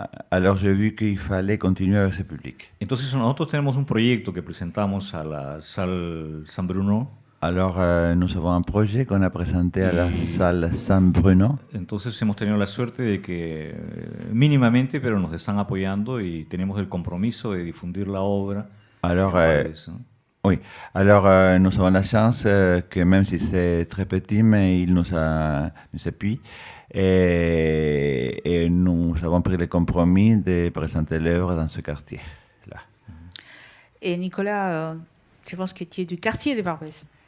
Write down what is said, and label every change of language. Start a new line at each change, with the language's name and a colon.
French: alors j'ai vu qu'il fallait continuer avec ce public.
Spanish: Entonces nosotros tenemos un proyecto que presentamos a la Salle San Bruno.
French: Alors nous avons un projet qu'on a présenté à la salle San Bruno.
Spanish: Entonces hemos tenido la suerte de que mínimamente, pero nos están apoyando y tenemos el compromiso de difundir la obra.
French: Alors, oui, alors nous avons la chance que même si c'est très petit, mais il nous appuie. Et nous avons pris le compromis de présenter l'œuvre dans ce quartier-là. Et Nicolas, je pense que tu es du quartier des Barbès.